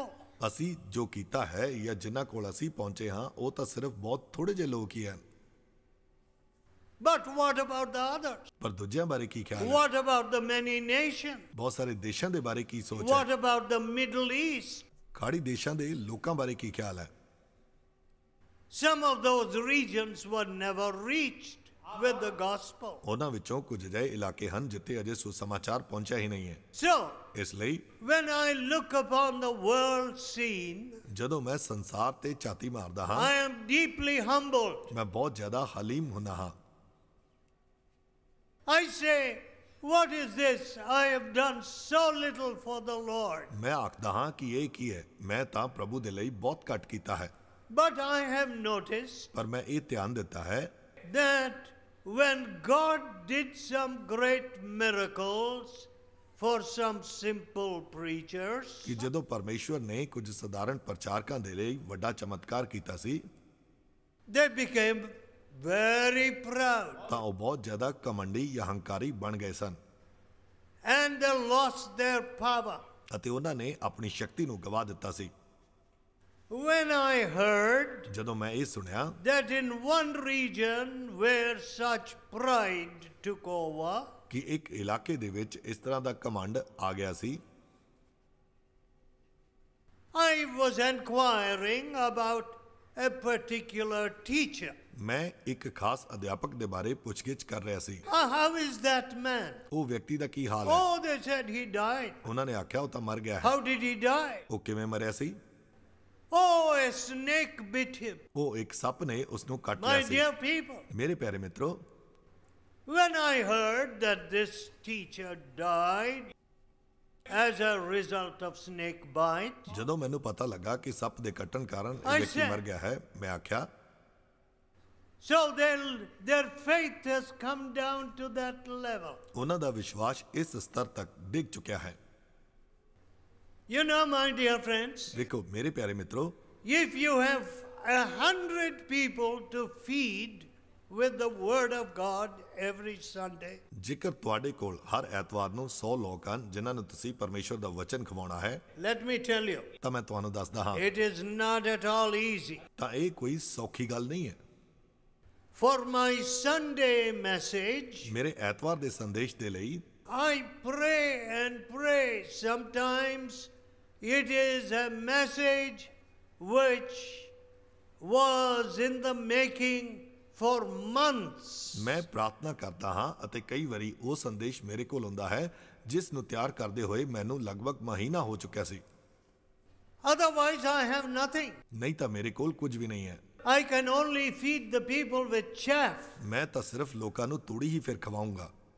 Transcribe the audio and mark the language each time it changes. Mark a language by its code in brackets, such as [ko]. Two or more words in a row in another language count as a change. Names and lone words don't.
[pa] ਅਸੀਂ ਜੋ ਕੀਤਾ ਹੈ ਜਾਂ ਜਿਨ੍ਹਾਂ ਕੋਲ ਅਸੀਂ ਪਹੁੰਚੇ ਹਾਂ ਉਹ ਤਾਂ ਸਿਰਫ ਬਹੁਤ ਥੋੜੇ ਜਿਹੇ ਲੋਕ ਹੀ ਹਨ। [en] But what about the others? [pa] ਪਰ ਦੂਜਿਆਂ ਬਾਰੇ ਕੀ ਖਿਆਲ ਹੈ? [en] What about the many nations? [pa] ਬਹੁਤ ਸਾਰੇ ਦੇਸ਼ਾਂ ਦੇ ਬਾਰੇ ਕੀ ਸੋਚ [en] What [pa] ਹੈ? [en] about the Middle East? [pa] ਖਾੜੀ ਦੇਸ਼ਾਂ ਦੇ ਲੋਕਾਂ ਬਾਰੇ ਕੀ ਖਿਆਲ ਹੈ? [en] Some of those regions were never reached with the gospel. [pa] ਉਹਨਾਂ ਵਿੱਚੋਂ ਕੁਝ ਅਜਿਹੇ ਇਲਾਕੇ ਹਨ ਜਿੱਥੇ ਅਜੇ ਸੁਸਮਾਚਾਰ ਪਹੁੰਚਿਆ ਹੀ ਨਹੀਂ ਹੈ। [en] So, [pa] ਇਸ ਲਈ [en] when I look upon the world scene, [pa] ਜਦੋਂ ਮੈਂ ਸੰਸਾਰ ਤੇ ਝਾਤੀ ਮਾਰਦਾ ਹਾਂ, [en] I am deeply humbled. [pa] ਮੈਂ ਬਹੁਤ ਜ਼ਿਆਦਾ ਹਲੀਮ ਹੁੰਦਾ ਹਾਂ। [en] I say, what is this? I have done so little for the Lord. [pa] ਮੈਂ ਆਖਦਾ ਹਾਂ ਕਿ ਇਹ ਕੀ ਹੈ, ਮੈਂ ਤਾਂ ਪ੍ਰਭੂ ਦੇ ਲਈ ਬਹੁਤ ਘੱਟ ਕੀਤਾ ਹੈ। [en] But I have noticed [pa] ਪਰ ਮੈਂ ਇਹ ਧਿਆਨ ਦਿੱਤਾ ਹੈ [en] that when God did some great miracles for some simple preachers, [pa] ਕਿ ਜਦੋਂ ਪਰਮੇਸ਼ਵਰ ਨੇ ਕੁਝ ਸਧਾਰਨ ਪ੍ਰਚਾਰਕਾਂ ਦੇ ਲਈ ਵੱਡਾ ਚਮਤਕਾਰ ਕੀਤਾ ਸੀ, [en] they became very proud [pa] ਤਾਂ ਉਹ ਬਹੁਤ ਜ਼ਿਆਦਾ ਘਮੰਡੀ ਜਾਂ ਹੰਕਾਰੀ ਬਣ ਗਏ ਸਨ [en] and they lost their power. [pa] ਅਤੇ ਉਹਨਾਂ ਨੇ ਆਪਣੀ ਸ਼ਕਤੀ ਨੂੰ ਗਵਾ ਦਿੱਤਾ ਸੀ। [en] When I heard [pa] ਜਦੋਂ ਮੈਂ ਇਹ ਸੁਣਿਆ [en] that in one region where such pride took over, [pa] ਕਿ ਇੱਕ ਇਲਾਕੇ ਦੇ ਵਿੱਚ ਇਸ ਤਰ੍ਹਾਂ ਦਾ ਘਮੰਡ ਆ ਗਿਆ ਸੀ, [en] I was inquiring about a particular teacher. [pa] ਮੈਂ ਇੱਕ ਖਾਸ ਅਧਿਆਪਕ ਦੇ ਬਾਰੇ ਪੁੱਛਗਿੱਛ ਕਰ ਰਿਹਾ ਸੀ। [en] How is that man? [pa] ਉਹ ਵਿਅਕਤੀ ਦਾ ਕੀ ਹਾਲ ਹੈ? [en] Oh, they said he died. [pa] ਉਹਨਾਂ ਨੇ ਆਖਿਆ ਉਹ ਤਾਂ ਮਰ ਗਿਆ ਹੈ। [en] How did he die? [pa] ਉਹ ਕਿਵੇਂ ਮਰਿਆ ਸੀ? [en] Oh, a snake bit him. [pa] ਉਹ ਇੱਕ ਸੱਪ ਨੇ ਉਸ ਨੂੰ ਕੱਟ [en] My [pa] ਲਿਆ ਸੀ। [en] dear people, [pa] ਮੇਰੇ ਪਿਆਰੇ ਮਿੱਤਰੋ, [en] when I heard that this teacher died as a result of snake bite, [pa] ਜਦੋਂ ਮੈਨੂੰ ਪਤਾ ਲੱਗਾ ਕਿ ਸੱਪ ਦੇ ਕੱਟਣ ਕਾਰਨ ਇਹ [en] I [pa] ਵਿਅਕਤੀ [en] said- [pa] ਮਰ ਗਿਆ ਹੈ, ਮੈਂ ਆਖਿਆ [en] So their faith has come down to that level. [pa] ਉਹਨਾਂ ਦਾ ਵਿਸ਼ਵਾਸ ਇਸ ਸਤਰ ਤੱਕ ਡਿੱਗ ਚੁੱਕਿਆ ਹੈ। [en] You know, my dear friends, [pa] ਦੇਖੋ ਮੇਰੇ ਪਿਆਰੇ ਮਿੱਤਰੋ, [en] if you have 100 people to feed with the word of God every Sunday, [pa] ਜੇਕਰ ਤੁਹਾਡੇ ਕੋਲ ਹਰ ਐਤਵਾਰ ਨੂੰ 100 ਲੋਕ ਹਨ ਜਿਨ੍ਹਾਂ ਨੂੰ ਤੁਸੀਂ ਪਰਮੇਸ਼ਵਰ ਦਾ ਵਚਨ ਖਵਾਉਣਾ ਹੈ, [en] let me tell you, [pa] ਤਾਂ ਮੈਂ ਤੁਹਾਨੂੰ ਦੱਸਦਾ ਹਾਂ, [en] it is not at all easy. [pa] ਤਾਂ ਇਹ ਕੋਈ ਸੌਖੀ ਗੱਲ ਨਹੀਂ ਹੈ। [en] For my Sunday message, [pa] ਮੇਰੇ ਐਤਵਾਰ ਦੇ ਸੰਦੇਸ਼ ਦੇ ਲਈ [en] I pray and pray. Sometimes it is a message which was in the making for months. [pa] ਮੈਂ ਪ੍ਰਾਰਥਨਾ ਕਰਦਾ ਹਾਂ ਅਤੇ ਕਈ ਵਾਰੀ ਉਹ ਸੰਦੇਸ਼ ਮੇਰੇ ਕੋਲ ਹੁੰਦਾ ਹੈ ਜਿਸ ਨੂੰ ਤਿਆਰ ਕਰਦੇ ਹੋਏ ਮੈਨੂੰ ਲਗਭਗ ਮਹੀਨਾ ਹੋ ਚੁੱਕਿਆ ਸੀ। [en] Otherwise, I have nothing. [pa] ਨਹੀਂ ਤਾਂ ਮੇਰੇ ਕੋਲ ਕੁਝ ਵੀ ਨਹੀਂ ਹੈ। [en] I can only feed the people with chaff. [pa] ਮੈਂ ਤਾਂ ਸਿਰਫ ਲੋਕਾਂ ਨੂੰ ਤੂੜੀ ਹੀ ਫਿਰ ਖਵਾਉਂਗਾ।